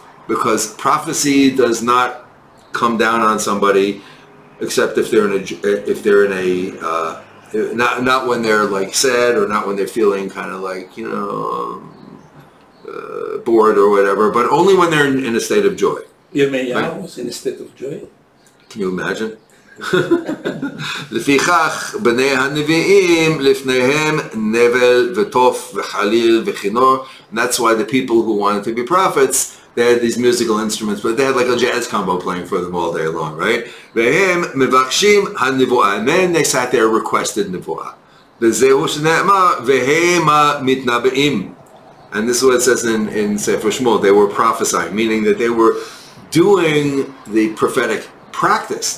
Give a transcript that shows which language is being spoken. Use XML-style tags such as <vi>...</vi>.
<en>Because prophecy does not come down on somebody except if they're in a not when they're like sad or not when they're feeling kind of like bored or whatever, but only when they're in a state of joy. Yirmiyahu was in a state of joy. Can you imagine?</en> <he>לפיכך בני הנביאים לפניהם נבל וטוף וחליל וכינור.</he> <en>And that's why the people who wanted to be prophets, they had these musical instruments, but they had like a jazz combo playing for them all day long, right?</en> <he>והם מבקשים הנבואה.</he> <en>And then they sat there requested נבואה.</en> <he>וזהו שנאמר והם המתנבאים.</he> <en>And this is what it says in Sefer Shmuel. They were prophesying, meaning that they were doing the prophetic practice.</en>